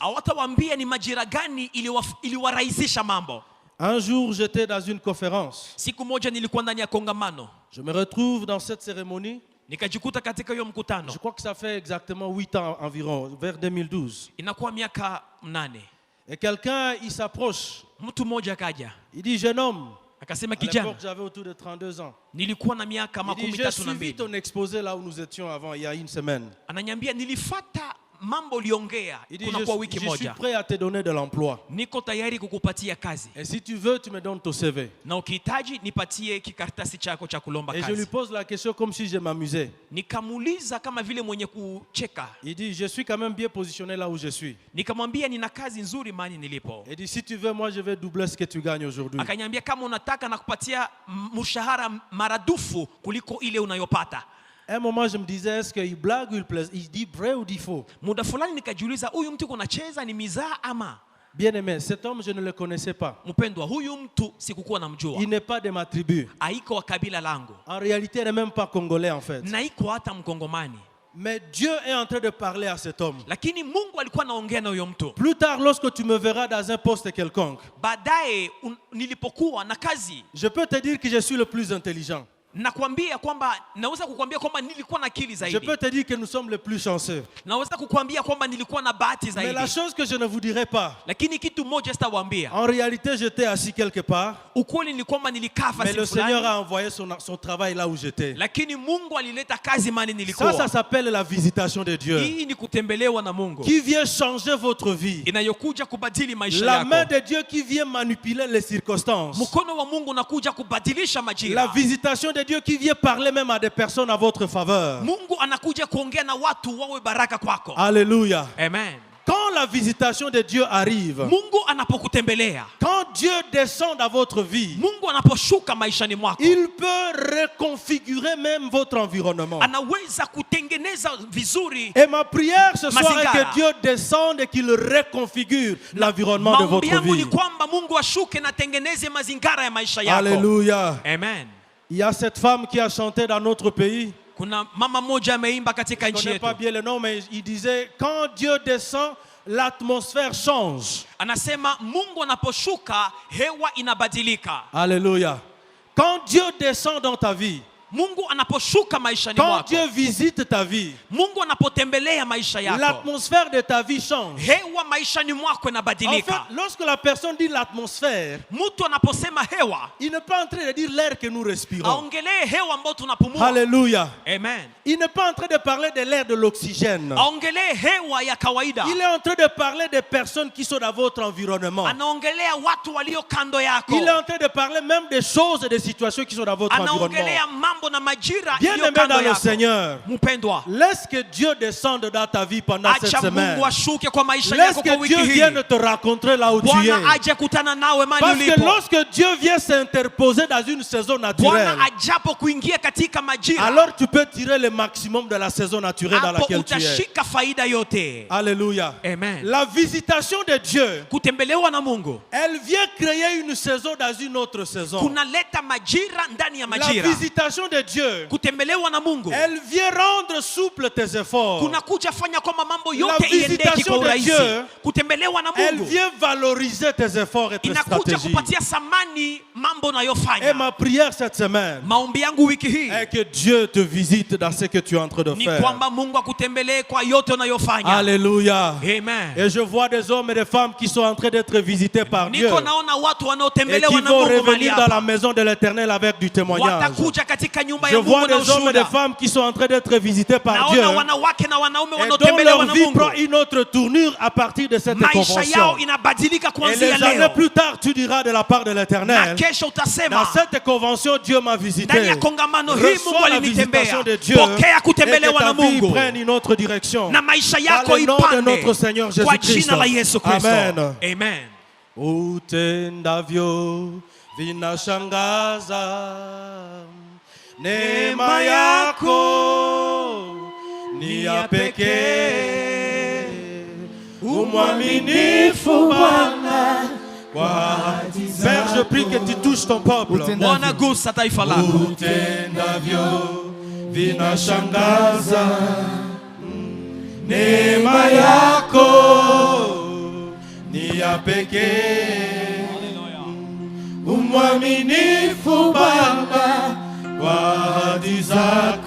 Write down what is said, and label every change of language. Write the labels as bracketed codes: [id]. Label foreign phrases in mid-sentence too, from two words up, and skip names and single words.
[sw] Hawatawaambia ni majira gani iliwarahisisha mambo. [fr] Un jour, j'étais dans une conférence. [sw] Siku moja nilikuwa ndani ya kongamano. [fr] Je me retrouve dans cette cérémonie. [sw] Nikajikuta katika hiyo mkutano. [fr] Je crois que ça fait exactement 8 ans environ, vers 2012. [sw] Inakuwa miaka 8. [fr] Et quelqu'un, il s'approche. [sw] Mtu mmoja akaja. [fr] Il dit, jeune homme. [sw] Akasema [fr] À [sw] kijana. [fr] l'époque, j'avais autour de 32 ans. [sw] Nilikuwa na miaka [fr] Il dit, j'ai suivi [sw] 32. [fr] ton exposé là où nous étions avant, il y a une semaine. [sw] Ananiambia nilifuata mambo uliongea [fr] Il dit, [sw] kuna kwa wiki [fr] je suis [sw] moja. [fr] prêt à te donner de l'emploi. [sw] Niko tayari kukupatia kazi. [fr] Et si tu veux, tu me donnes ton CV. [sw] Na ukihitaji nipatie kikaratasi chako cha kulomba [fr] Et je lui [sw] kazi. [fr] pose la question comme si je m'amusais. [sw] Nikamuuliza kama vile mwenye kucheka. [fr] Il dit, je suis quand même bien positionné là où je suis. [sw] Nikamwambia nina kazi nzuri mahali nilipo. [fr] Il dit, si tu veux, moi je vais doubler ce que tu gagnes aujourd'hui. [sw] Akaniambia kama unataka nakupatia mshahara maradufu kuliko ile unayopata. [fr] À un moment, je me disais, est-ce qu'il blague ou il plaise? Il dit vrai ou dit faux? [sw] Muda fulani nikajiuliza huyu mtu kunacheza ni mizaa ama? [fr] Bien aimé, cet homme, je ne le connaissais pas. [sw] Mpendwa, huyu mtu sikukuwa namjua. [fr] Il n'est pas de ma tribu. [sw] Haiko wa kabila langu. [fr] En réalité, il n'est même pas congolais en fait. [sw] Na iko hata mkongomani. [fr] Mais Dieu est en train de parler à cet homme. [sw] Lakini Mungu alikuwa anaongea na huyo mtu. [fr] Plus tard, lorsque tu me verras dans un poste quelconque, [sw] Baadaye nilipokuwa na kazi, [fr] je peux te dire que je suis le plus intelligent. [sw] nakwambia kwamba naweza kukwambia kwamba nilikuwa na akili [fr] Je [sw] zaidi. [fr] peux te dire que nous sommes les plus chanceux. [sw] Naweza kukwambia kwamba nilikuwa na bahati [fr] Mais [sw] zaidi. [fr] la chose que je ne vous dirai pas, [sw] Lakini kitu moja sitawaambia. [fr] en réalité, j'étais assis quelque part, [sw] Ukweli ni kwamba nilikaa [fr] mais le [sw] fasi [fr] Seigneur [sw] fulani. [fr] a envoyé son travail là où j'étais. [sw] Lakini Mungu alileta kazi mahali nilikuwa. [fr] Ça s'appelle la visitation de Dieu. [sw] Hii ni kutembelewa na Mungu. [fr] Qui vient changer votre vie. [sw] Inayokuja kubadili maisha [fr] La main [sw] yako. [fr] de Dieu qui vient manipuler les circonstances. [sw] Mkono wa Mungu unakuja kubadilisha [fr] La [sw] majira. [fr] visitation de Dieu qui vient parler même à des personnes à votre faveur. [sw] Mungu anakuja kuongea na watu wawe baraka kwako. [fr] Alléluia. Amen. Quand la visitation de Dieu arrive, [sw] Mungu anapokutembelea, [fr] quand Dieu descend dans votre vie, [sw] Mungu anaposhuka maishani mwako, [fr] il peut reconfigurer même votre environnement. [sw] anaweza kutengeneza vizuri. [fr] Et ma prière ce soir est [sw] Mazingara. [fr] que Dieu descende et qu'il reconfigure l'environnement de [sw] Maombi [fr] votre [sw] yangu [fr] vie. [sw] ni kwamba Mungu ashuke na tengeneze mazingara ya maisha yako. [fr] Alléluia. Amen. Il y a cette femme qui a chanté dans notre pays. [sw] Kuna mama moja ameimba katika [fr] Je ne [sw] nchi [fr] connais [sw] yetu. [fr] pas bien le nom, mais il disait, quand Dieu descend, l'atmosphère change. [sw] Anasema Mungu anaposhuka hewa inabadilika. [fr] Alléluia. Quand Dieu descend dans ta vie, [sw] Mungu anaposhuka maishani [fr] quand [sw] mwako, [fr] Dieu visite ta vie, [sw] Mungu anapotembelea maisha yako, [fr] l'atmosphère de ta vie change. [sw] hewa maishani mwako [fr] En fait, [sw] inabadilika. [fr] lorsque la personne dit l'atmosphère, [sw] Mtu anaposema hewa, [fr] il n'est pas en train de dire l'air que nous respirons. [sw] aongelee hewa ambayo tunapumua. [fr] Alléluia. Amen. Il n'est pas en train de parler de l'air de l'oxygène. [sw] Aongelee hewa ya kawaida. [fr] Il est en train de parler des personnes qui sont dans votre environnement. [sw] Anaongelea watu walio kando yako. [fr] Il est en train de parler même des choses et des situations qui sont dans votre environnement. [sw] Anaongelea mambo na majira [fr] Bien [sw] iliyo [fr] aimé [sw] kando [fr] dans le [sw] yako. [fr] Seigneur, [sw] Mpendwa, [fr] laisse que Dieu descende dans ta vie pendant cette [sw] acha [fr] semaine. [sw] Mungu ashuke kwa maisha [fr] Laisse [sw] yako kwa [fr] que [sw] wiki [fr] Dieu [sw] hii. [fr] vienne te rencontrer là où tu es. [sw] Bwana aje kutana nawe mahali [fr] Parce que [sw] ulipo. [fr] lorsque Dieu vient s'interposer dans une saison naturelle, [sw] Bwana ajapo kuingia katika majira, [fr] alors tu peux tirer le maximum de la saison naturelle dans [sw] hapo [fr] laquelle tu es. [sw] utashika faida yote. [fr] Alléluia. Amen. La visitation de Dieu, [sw] Kutembelewa na Mungu [fr] elle vient créer une saison dans une autre saison. [sw] kunaleta majira ndani ya [fr] La [sw] majira. [fr] visitation de Dieu, [sw] Kutembelewa na Mungu [fr] elle vient rendre souple tes efforts. [sw] kunakuja fanya kwamba mambo [fr] La [sw] yote iendeke [fr] visitation [sw] kwa [fr] de [sw] urahisi. [fr] Dieu, [sw] Kutembelewa na [fr] Elle [sw] Mungu [fr] vient valoriser tes efforts et tes [sw] inakuja [fr] stratégies. [sw] kupatia thamani mambo [fr] Et [sw] unayofanya. [fr] ma prière cette semaine [sw] Maombi yangu wiki hii [fr] est que Dieu te visite dans ce que tu es en train de [sw] ni [fr] faire. [sw] kwamba Mungu akutembelee kwa yote unayofanya. [fr] Alléluia. Amen. Et je vois des hommes et des femmes qui sont en train d'être visités par Dieu [sw] Niko naona watu [fr] et [sw] wanaotembelewa [fr] qui [sw] na [fr] vont [sw] Mungu mahali [fr] revenir dans [sw] hapa. [fr] la maison de l'Éternel avec du témoignage. [sw] Watakuja katika nyumba [fr] Je [sw] ya [fr] vois [sw] Mungu na [fr] des hommes et des [sw] ushuhuda. [fr] femmes qui sont en train d'être visités par Dieu [sw] Naona wanawake na wanaume [fr] et dont [sw] wanaotembelewa [fr] leur [sw] na [fr] vie prend [sw] Mungu. [fr] une autre tournure à partir de cette [sw] Maisha [fr] convention. [sw] yao inabadilika [fr] Et [sw] kuanzia [fr] les années [sw] leo. [fr] plus tard, tu diras de la part de [sw] Na [fr] l'Éternel, [sw] kesho [fr] dans [sw] utasema [fr] cette convention, Dieu m'a visité. [sw] ndani ya kongamano hii Mungu [fr] Reçois la visitation [sw] alinitembea. [fr] de Dieu [sw] Pokea [fr] et que [sw] kutembelewa [fr] ta [sw] na [fr] vie [sw] Mungu [fr] prenne une autre direction. [sw] na maisha [fr] Dans [sw] yako [fr] le nom de [sw] ipande [fr] notre Seigneur [sw] kwa [fr] Jésus-Christ. [sw] jina la Yesu Kristo. Amen. Amen. Utendavyo vinashangaza, neema yako ni ya pekee, umwaminifu Bwana kwa ahadi zako. [fr] Père, je prie que tu touches ton peuple. [sw] Bwana gusa taifa lako. Utendavyo vinashangaza. Neema yako ni ya pekee, umwaminifu Baba kwa ahadi zako.